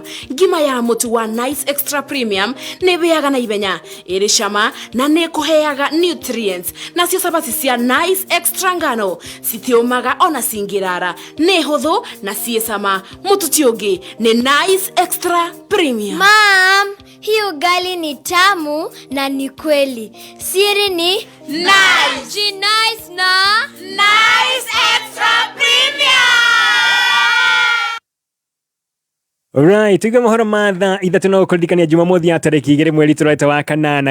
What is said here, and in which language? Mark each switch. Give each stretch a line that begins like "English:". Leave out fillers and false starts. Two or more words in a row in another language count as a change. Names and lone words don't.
Kikuyu: Ngima ya mũtu wa Nice Extra Premium nĩ bĩaga na ibenya ĩrĩ cama na nĩ kũheaga nutrients na cio cabaci cia Nice Extra ngano citiũmaga ona cingĩrara nĩ hũthũ na ciĩ cama mũtu ti ũngĩ nĩ Nice Extra Premium.
Swahili: Mom, hii ugali ni tamu na ni kweli. Siri ni Nice. Nice na Nice Extra Premium.
Kikuyu: Alright, tuge mohoro ma thaa ithatũ na gũkũririkania Jumamothi ya tarĩki 2 mweri tũreta wa kanana.